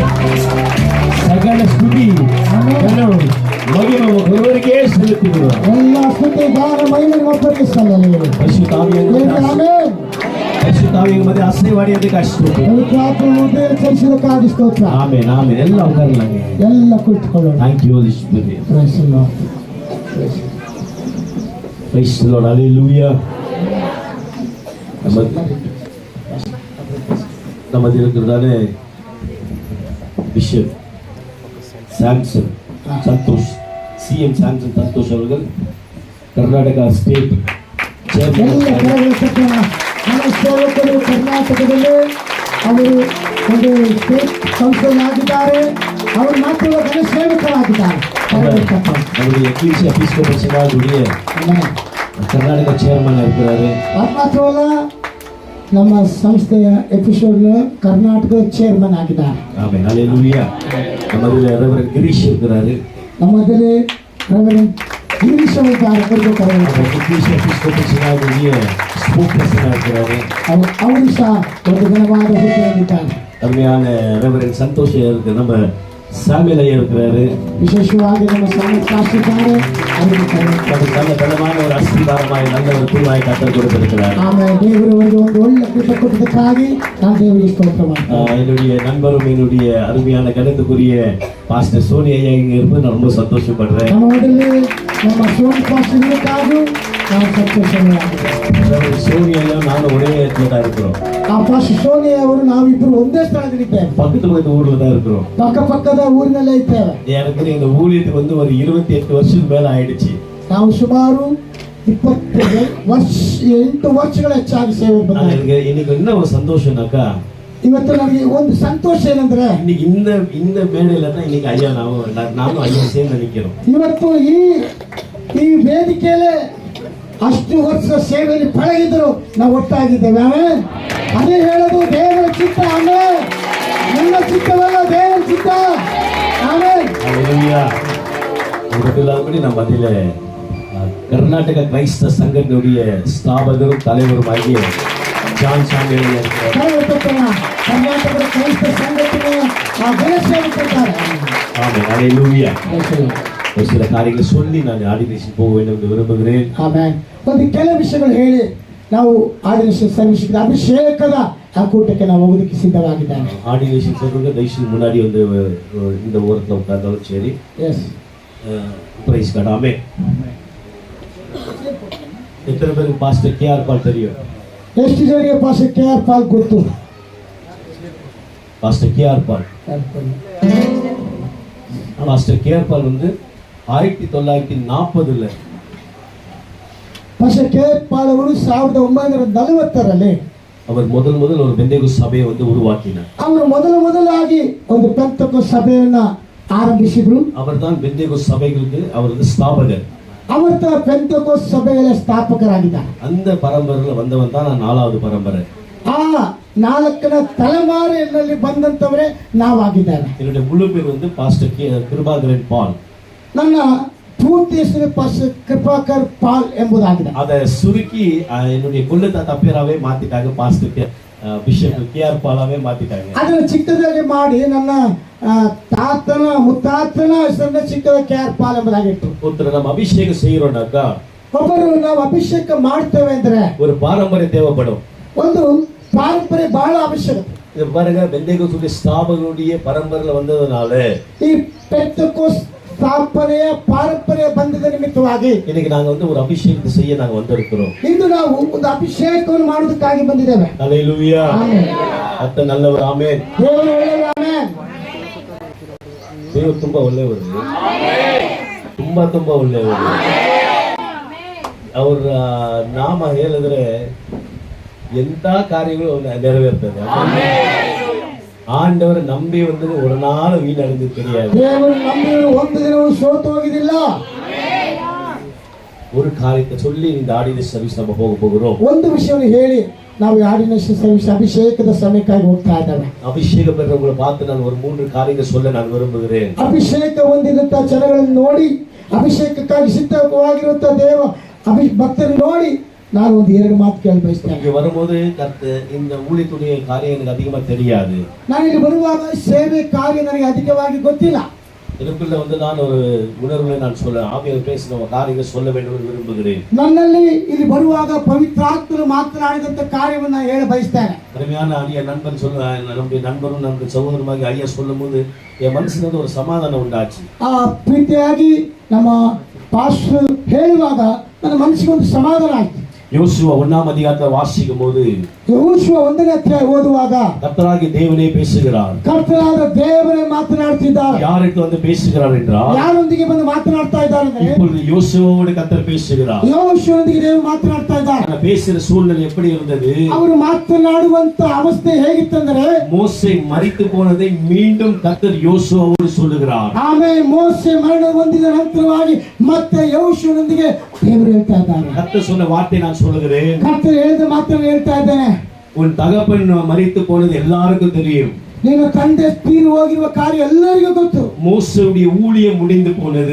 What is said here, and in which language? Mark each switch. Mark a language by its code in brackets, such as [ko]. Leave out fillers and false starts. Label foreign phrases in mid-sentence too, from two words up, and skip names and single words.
[kn] ಸಕಲ ಸ್ತುತಿ ಎಲ್ಲವೂ ಮಹಿಮೆ ಒಬ್ಬರಿಗೆ ಸಲ್ಲುತ್ತಿರುವ ಎಲ್ಲ ಸ್ತುತಿ ಗಾನ ಮಹಿಮೆ ಒಬ್ಬರಿಗೆ ಸಲ್ಲಲಿ. ಆಮೆನ್. ಪರಿಶುದ್ಧಾವಿಯ ಮಧ್ಯೆ ಆಶೀರ್ವಾಡಿಯದಕ್ಕೆ ಸ್ತೋತ್ರ. ಪವಿತ್ರಾತ್ಮ ಹೃದಯ ಚಲಿಸಿದಕ್ಕಾಗಿ ಸ್ತೋತ್ರ. ಆಮೆನ್ ಆಮೆನ್. ಎಲ್ಲ ಅವಕಾರಗಳಿಗೆ ಎಲ್ಲ ಕುಳಿತುಕೊಳ್ಳೋಣ. [en] Thank you Holy Spirit. Praise the Lord. Praise the Lord. Hallelujah. [ta] நமது இருக்கிறதானே பிஷப் சாம்சன் சந்தோஷ், சிஎம் சாம்சன் சந்தோஷ் அவர்கள் கர்நாடகா ஸ்டேட் [kn] ಎಲ್ಲ ಕೆಳಗೆ ಕಟ್ಟೋಣ. ನಮ್ಮ ಸೇವಕರು ಕರ್ನಾಟಕದಲ್ಲಿ ಅವರು ಒಂದು [en] state council [kn] ಆಗಿದ್ದಾರೆ. ಅವರು ಮಾತ್ರ ಗಣ ಸೇವಕರಾಗಿದ್ದಾರೆ. ಕೆಳಗೆ ಕಟ್ಟೋಣ. [ta] நம்முடைய எக்லீசியா எபிஸ்கோபல் சபையுடைய கர்நாடக சேர்மன் இருக்கிறாரு. [kn] ಅದು ಮಾತ್ರವಲ್ಲ, ನಮ್ಮ ಸಂಸ್ಥೆಯ ಎಪಿಸೋಡ್ ಕರ್ನಾಟಕದ ಚೇರ್ಮನ್ ಆಗಿದ್ದಾರೆ. [ta] ஆமென். ஹalleluya. நமது ரெவரண்ட் கிரீஷ் இருக்கிறாரு. [kn] ನಮ್ಮದಲ್ಲಿ ರೆವರೆಂಡ್ ಗಿರೀಶ್ ಇದ್ದಾರೆ. ಅವರಿಗೆ ಕರೆಯುತ್ತಾರೆ. [ta] எக்லீசியா எபிஸ்கோபல் சபையுடைய [en] spoke person [ta] இருக்கிறாரு. [kn] ಅವರು ಸಹ ಒಂದು ಘನವಾದ ಹುದ್ದೆಯಲ್ಲಿದ್ದಾರೆ. [ta] அருமையான ரெவரண்ட் சந்தோஷ் இருக்கு. நம்ம சாமியல் ஐயா இருக்கிறாரு. [kn] ವಿಶೇಷವಾಗಿ ನಮ್ಮ ಸಾಕ್ಷಿದ್ದಾರೆ. ಅವರಿಗೆ ಕರೆಯುತ್ತಾರೆ. [ta] நமக்கு நல்ல பலமான ஒரு அஸ்திபாரமாய் நல்ல ஒரு குழுவாய் கத்தர் கொடுத்திருக்கிறார். [kn] ಆಮೇಲೆ ದೇವರು ಅವರಿಗೆ ಒಂದು ಒಳ್ಳೆ ಕೃಪೆ ಕೊಟ್ಟದಕ್ಕಾಗಿ ನಾನು ದೇವರಿಗೆ ಸ್ತೋತ್ರ ಮಾಡ್ತೇನೆ. [ta] என்னுடைய நண்பரும் என்னுடைய அருமையான கருத்துக்குரிய பாஸ்டர் சோனி ஐயா இங்க இருப்பது நான் ரொம்ப சந்தோஷப்படுறேன். [kn] ನಮ್ಮ ಮೊದಲು ನಮ್ಮ ಸೋನಿ ಪಾಸ್ಟರ್ಗಳಿಗಾಗೂ ನಾವು ಸಂತೋಷವಾಗಿದ್ದೇವೆ. [ta] சோனி ஐயா நானும் ஒரே இடத்துல தான் இருக்கிறோம். [kn] ಆ ಪಾಸ್ಟರ್ ಸೋನಿ ಅವರು ನಾವಿಬ್ಬರು ಒಂದೇ ಸ್ಥಳದಲ್ಲಿದ್ದೇವೆ. [ta] பக்கத்துல இந்த ஊர்ல தான் இருக்கிறோம். [kn] ಪಕ್ಕದ ಊರಿನಲ್ಲೇ ಇದ್ದೇವೆ. [ta] எனக்கு இந்த ஊழியத்துக்கு வந்து ஒரு 28 வருஷத்துக்கு மேல ஆயிடுச்சு. [kn] ನಾವು ಸುಮಾರು 28 ವರ್ಷಗಳ ಹೆಚ್ಚಾಗಿ ಸೇವೆ [ta] ஆனா [kn] ಬಂದಿದ್ದೇವೆ. [ta] எனக்கு இன்னைக்கு என்ன ஒரு சந்தோஷம்னாக்கா, [kn] ಇವತ್ತು ನನಗೆ ಒಂದು ಸಂತೋಷ ಏನಂದ್ರೆ, [ta] இன்னைக்கு இந்த மேடையில தான் இன்னைக்கு ஐயா நானும் ஐயா சேர்ந்து நிக்கிறோம். [kn] ಇವತ್ತು ಈ ವೇದಿಕೆಯಲ್ಲಿ ಅಷ್ಟು ವರ್ಷ ಸೇವೆಯಲ್ಲಿ ಪಳಗಿದ್ರು ನಾವು ಒಟ್ಟಾಗಿದ್ದೇವೆ. ಆಮೇಲೆ ಅದೇ ಹೇಳೋದು ದೇವರ ಚಿತ್ತ. ಆಮೇಲೆ ನನ್ನ ಚಿತ್ತವಲ್ಲ, ದೇವರ ಚಿತ್ತ. ಆಮೇಲೆ [ta] ஹalleluya. இதுக்குள்ளாம்படி நம்ம அதில கர்நாடக கிரைஸ்தவ சங்கத்தினுடைய ஸ்தாபகரும் தலைவருமாகிய ஜான் சாமியல் இருக்கிறார். [kn] ಕರ್ನಾಟಕದ ಕ್ರೈಸ್ತ ಸಂಘಟನೆ ಆ ಘನಸೇವಕರಿದ್ದಾರೆ. [ta] ஆமென். ஹalleluya. ஒரு சில காரியங்களை சொல்லி நான் ஆர்டினேஷன் போக வேண்டும் என்று விரும்புகிறேன். [kn] ಆಮೇಲೆ ಒಂದು ಕೆಲವು ವಿಷಯಗಳು ಹೇಳಿ ನಾವು [en] ordination service [kn] ಅಭಿಷೇಕದ ಆ ಕೂಟಕ್ಕೆ ನಾವು ಹೋಗೋದಕ್ಕೆ ಸಿದ್ಧವಾಗಿದ್ದೇವೆ. [ta] ஆர்டினேஷன் சொல்றது தயவுசெய்து முன்னாடி வந்து இந்த ஓரத்தில் உட்கார்ந்தாலும் சரி. எஸ். [en] Praise God. Amen. [ta] எத்தனை பேருக்கு பாஸ்டர் கேஆர் பால் தெரியும்? [kn] ಎಷ್ಟು ಜನರಿಗೆ ಪಾಸ್ಟರ್ KR ಪಾಲ್ ಗೊತ್ತು? [ta] பாஸ்டர் கேஆர் பால். பாஸ்டர் கேஆர் பால் வந்து 1940 [kn] ಪಾಸ್ಟರ್ KR ಪಾಲ್ ಅವರು 1940ರಲ್ಲಿ [ta] அவர் முதல் ஒரு பெந்தேகோஸ்து சபையை வந்து உருவாக்கினார். [kn] ಅವರು ಮೊದಲಾಗಿ ಒಂದು ಪೆಂತೆಕೋಸ್ತ್ ಸಭೆಯನ್ನ ಆರಂಭಿಸಿದ್ರು. [ta] அவர் தான் பெந்தேகோஸ்து சபைகளுக்கு அவர் வந்து ஸ்தாபகர். [kn] அவர் ಪೆಂತೆಕೋಸ್ತ್ ಸಭೆಗಳ ಸ್ಥಾಪಕರಾಗಿದ್ದಾರೆ. [ta] அந்த பரம்பரையில வந்தவன் தான் நான் 4வது பரம்பரை. [kn] ಆ 4ನೇ ತಲೆಮಾರಿನಲ್ಲಿ ಬಂದಂತವರೇ ನಾವಾಗಿದ್ದೇವೆ. [ta] என்னுடைய முழு பேர் வந்து பாஸ்டர் கிருபாகரன் பால். [kn] ನನ್ನ ಪೂರ್ತಿ ಹೆಸರು ಪಾಸ್ಟರ್ ಕೃಪಾಕರ್ ಪಾಲ್ ಎಂಬುದಾಗಿದೆ. [ta] அதை சுருக்கி என்னுடைய குலத்தாத்தா பேராவே மாத்திட்டாங்க. பாஸ்டர் பிஷப் கேஆர் பாலாவே மாத்திட்டாங்க. [kn] ಅದನ್ನು ಚಿಕ್ಕದಾಗಿ ಮಾಡಿ ನನ್ನ ತಾತನ ಮುತ್ತಾತನ ಹೆಸರನ್ನ ಚಿಕ್ಕದ KR ಪಾಲ್ ಎಂಬುದಾಗಿತ್ತು. [ta] ஒருத்தர் நம்ம அபிஷேகம் செய்யறோம்னாக்கா, [kn] ಒಬ್ಬರು ನಾವು ಅಭಿಷೇಕ ಮಾಡ್ತೇವೆ ಅಂದ್ರೆ [ta] ஒரு பாரம்பரியம் தேவைப்படும். [kn] ಒಂದು ಪಾರಂಪರೆ ಬಹಳ ಅವಶ್ಯಕತೆ. [ta] இது பாருங்க, பெந்தேகோஸ்து ஸ்தாபகனுடைய பரம்பரையில வந்ததுனால [kn] ಈ ಪೆಂತೆಕೋಸ್ತ್ ಸ್ಥಾಪನೆಯ ಪಾರಂಪರ್ಯ ಬಂಧದ ನಿಮಿತ್ತವಾಗಿ [ta] இன்னைக்கு நாங்க வந்து ஒரு அபிஷேகத்தை செய்ய நாங்க வந்திருக்கிறோம். [kn] ಇಂದು ನಾವು ಒಂದು ಅಭಿಷೇಕವನ್ನು ಮಾಡುವುದಕ್ಕಾಗಿ ಬಂದಿದ್ದೇವೆ. [ta] ஹalleluya. [kn] ಆಮೆನ್. [ta] ಅತ್ತ நல்லவர். [kn] ಆಮೆನ್. ದೇವರು ಒಳ್ಳೆಯವರು. ಆಮೆನ್. ದೇವರು ತುಂಬಾ ಒಳ್ಳೆಯವರು. ತುಂಬಾ ಒಳ್ಳೆಯವರು. ಅವರ ನಾಮ ಹೇಳಿದ್ರೆ ಎಂತ ಕಾರ್ಯಗಳು ನೆರವೇರ್ತದೆ. [ta] ஆண்டவர் நம்பி வந்து ஒரு நாள் வீணடைந்து தெரியாது. [kn] ದೇವರು ನಂಬಿದವರು ಒಂದು ದಿನವೂ ಸೋತು ಹೋಗಿದಿಲ್ಲ. [ta] ஒரு காரியத்தை சொல்லி இந்த [en] ordination service [ta] நம்ம போகிறோம். [kn] ಒಂದು ವಿಷಯವನ್ನು ಹೇಳಿ ನಾವು [en] ordination service [kn] ಅಭಿಷೇಕದ ಸಮಯಕ್ಕಾಗಿ ಹೋಗ್ತಾ ಇದ್ದೇವೆ. [ta] அபிஷேகம் பெற்றவங்களை பார்த்து நான் ஒரு 3 காரியங்கள் சொல்ல நான் விரும்புகிறேன். [kn] ಅಭಿಷೇಕ ಹೊಂದಿದಂತ ಜನಗಳನ್ನು ನೋಡಿ, ಅಭಿಷೇಕಕ್ಕಾಗಿ ಸಿದ್ಧವಾಗಿರುವಂತ ಭಕ್ತರು ನೋಡಿ ನಾನು ಒಂದು ಎರಡು ಮಾತು ಕೇಳಿ ಬಯಸ್ತೇನೆ. [ta] இங்க வரும்போது இந்த ஊழியத்துடைய காரியம் எனக்கு அதிகமா தெரியாது. [kn] ನಾನು ಇಲ್ಲಿ ಬರುವಾಗ ಸೇವೆ ಕಾರ್ಯ ನನಗೆ ಅಧಿಕವಾಗಿ ಗೊತ್ತಿಲ್ಲ. [ta] எனக்குள்ள வந்து நான் ஒரு உணர்வுகளை நான் சொல்ல ஆவியானவர் பேசின காரியங்கள் சொல்ல வேண்டும் என்று விரும்புகிறேன். [kn] ನನ್ನಲ್ಲಿ ಇಲ್ಲಿ ಬರುವಾಗ ಪವಿತ್ರಾತ್ಮರು ಮಾತನಾಡಿದಂತ ಕಾರ್ಯವನ್ನು ಹೇಳ ಬಯಸ್ತೇನೆ. [ta] அருமையான ஐயா நண்பன் நம்முடைய நண்பரும் நம்முடைய சகோதரமாக ஐயா சொல்லும் போது என் மனசுல வந்து ஒரு சமாதானம் உண்டாச்சு. [kn] ಪ್ರೀತಿಯಾಗಿ ನಮ್ಮ ಪಾಸ್ಟರ್ ಹೇಳುವಾಗ ನನ್ನ ಮನಸ್ಸಿಗೆ ಒಂದು ಸಮಾಧಾನ ಆಯ್ತು. [ta] யோசுவா 1ஆம் அதிகாரத்தை வாசிக்கும் போது [kn] ಯೆಹೋಶುವ 1ನೇ ಅಧ್ಯಾಯ ಓದುವಾಗ [ta] கர்த்தராகிய தேவனே பேசுகிறார். [kn] ಕರ್ತನಾದ ದೇವರೇ ಮಾತನಾಡ್ತಿದ್ದಾರೆ. [ta] யாருக்கு வந்து பேசுகிறார் என்றால் [kn] ಯಾರೊಂದಿಗೆ ಬಂದು ಮಾತನಾಡ್ತಾ ಇದ್ದಾರೆ ಅಂದ್ರೆ [ta] இப்பொழுது யோசுவாவோடு கர்த்தர் பேசுகிறார். [kn] ಯೆಹೋಶುವನೊಂದಿಗೆ ದೇವರು ಮಾತನಾಡ್ತಾ ಇದ್ದಾರೆ. [ta] பேசுற சூழ்நிலை எப்படி இருந்தது? [kn] ಅವರು ಮಾತನಾಡುವಂತ ಅವಸ್ಥೆ ಹೇಗಿತ್ತಂದ್ರೆ [ta] மோசே மரித்து போனதை மீண்டும் கர்த்தர் யோசுவாவோடு சொல்லுகிறார். [kn] ಆಮೇಲೆ ಮೋಸೆ ಮರಣ ಹೊಂದಿದ ನಂತರವಾಗಿ ಮತ್ತೆ ಯೆಹೋಶುವನೊಂದಿಗೆ ದೇವರು ಹೇಳ್ತಾ ಇದ್ದಾರೆ. [ta] கர்த்தர் சொன்ன வார்த்தை நான் சொல்லுகிறேன். [kn] ಕರ್ತರು ಹೇಳಿದ ಮಾತನ್ನು ಹೇಳ್ತಾ ಇದ್ದೇನೆ. [ta] உன் தகப்பன் மரித்து போனது எல்லாருக்கும் தெரியும். [kn] ನಿನ್ನ ತಂದೆ ತೀರಿ ಹೋಗಿರುವ ಕಾರ್ಯ ಎಲ್ಲರಿಗೂ ಗೊತ್ತು. [ta] மோசேவுடைய ஊழியம் முடிந்து போனது.